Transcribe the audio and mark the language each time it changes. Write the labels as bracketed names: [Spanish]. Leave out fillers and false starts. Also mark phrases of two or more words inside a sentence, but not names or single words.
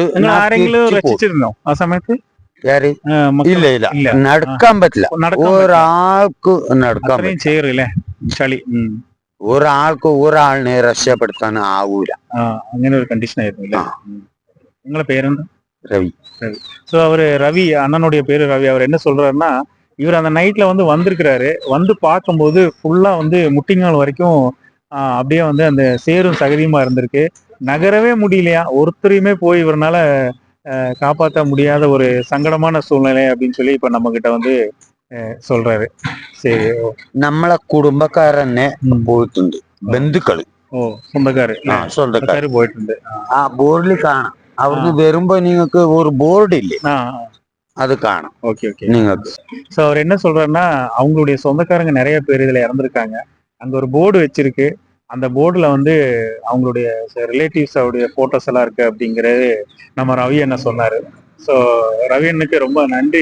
[Malayalam] ആരെങ്കിലും രക്ഷിച്ചിരുന്നോ ആ സമയത്ത്? ഇല്ല, നടക്കാൻ പറ്റില്ല. ഒരാൾക്ക് നടക്കാൻ ചെയ്യറില്ലേ ചളി. ഒരാളിനെ രക്ഷപ്പെടുത്താൻ ആവൂല. അങ്ങനെ ഒരു കണ്ടീഷൻ ആയിരുന്നു. നിങ്ങളെ പേരെന്താ? [Tamil] ரவி. ஸோ அவரு ரவி, அண்ணனுடைய பேரு ரவி. அவர் என்ன சொல்றாருன்னா, இவர் அந்த நைட்ல வந்து வந்திருக்கிறாரு. வந்து பார்க்கும்போது ஃபுல்லா வந்து முட்டிங்கால் வரைக்கும் அப்படியே வந்து அந்த சேரும் சகதியுமா இருந்திருக்கு. நகரவே முடியலையா, ஒருத்தரையுமே போய் இவரால காப்பாற்ற முடியாத ஒரு சங்கடமான சூழ்நிலை அப்படின்னு சொல்லி இப்ப நம்ம கிட்ட வந்து சொல்றாரு. சரி, [Malayalam] നമ്മളെ കുടുംബക്കാരന്നെ പോയിട്ടുണ്ട്, ബന്ധുക്കള്. സ്വന്തക്കാര് പോയിട്ടുണ്ട്. ആ ബോർഡിൽ കാണാം. അവിടുന്ന് വരുമ്പോ നിങ്ങൾക്ക് ഒരു ബോർഡ് ഇല്ലേ, [Tamil] அது காணும். [Malayalam] ஓகே നിങ്ങൾക്ക്. [Tamil] ஸோ அவர் என்ன சொல்றாருன்னா, அவங்களுடைய சொந்தக்காரங்க நிறைய பேர் இதுல இறந்துருக்காங்க. அங்க ஒரு போர்டு வச்சிருக்கு. அந்த போர்டுல வந்து அவங்களுடைய ரிலேட்டிவ்ஸ் அவருடைய போட்டோஸ் எல்லாம் இருக்கு அப்படிங்கிறது நம்ம ரவி என்ன சொன்னாரு. ஸோ ரவி அண்ணனுக்கு ரொம்ப நன்றி.